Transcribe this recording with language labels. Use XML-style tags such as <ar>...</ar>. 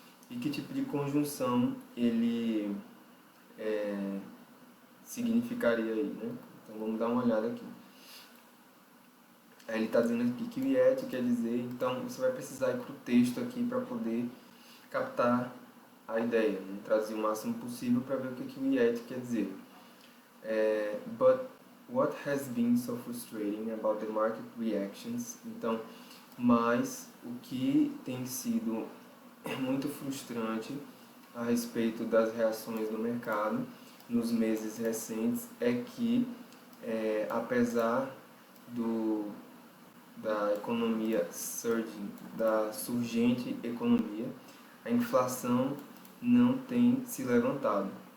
<pt>E que tipo de conjunção ele significaria aí, né? Então vamos dar uma olhada aqui. Aí ele está dizendo aqui que o yet quer dizer, então você vai precisar ir para o texto aqui para poder captar a ideia, né? Trazer o máximo possível para ver o que o yet quer dizer.</pt> <en>But what has been so frustrating about the market reactions?</en> <pt>Então, mas o que tem sido muito frustrante a respeito das reações do mercado nos meses recentes é que, apesar da economia surging, da surgente economia, a inflação não tem se levantado.</pt>